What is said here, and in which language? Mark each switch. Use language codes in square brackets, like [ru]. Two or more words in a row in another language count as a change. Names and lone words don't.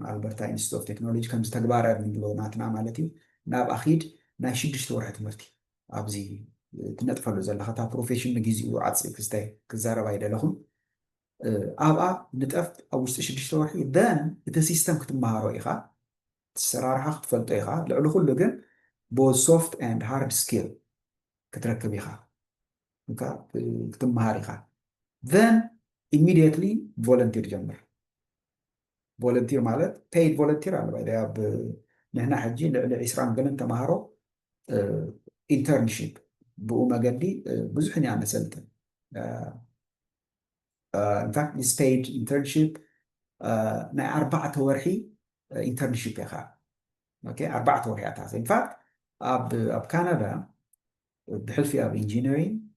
[ti] ኣልበርታ ኢንስቲትዩት ኦፍ ቴክኖሎጂ ከም ዝተግባረ ንብሎ ናትና ማለት እዩ ናብ ኣኺድ ናይ 6 ወርሒ ትምህርቲ ኣብዚ ትነጥፈሉ ዘለካ እታ ፕሮፌሽን ንግዚኡ ዓፅኢ ክስታይ ክዛረባ ይደለኹም ኣብኣ ንጠፍ ኣብ ውሽጢ 6 ወርሒ ደን እቲ ሲስተም ክትመሃሮ ኢኻ ሰራርሓ ክትፈልጦ ኢኻ ልዕሊ ኩሉ ግን [en] both soft and hard skill [ti] ክትረክብ ኢኻ ክትመሃር ኢኻ [en] then immediately volunteer [ti] ጀምር ቮለንቲር ማለት [en] paid volunteer [ti] ኣለ ባይደ ኣብ ንሕና ሕጂ ልዕሊ 20 ገለን ተማሃሮ ኢንተርንሺፕ ብኡ መገዲ ብዙሕን እያ ነሰልጥን [en] in fact this paid internship [ti] ናይ 4 ወርሒ ኢንተርንሺፕ ኢኻ ኦኬ 4 ወርሒ ኣታ ኢንፋክት ኣብ ካናዳ ብሕልፊ ኣብ ኢንጂነሪንግ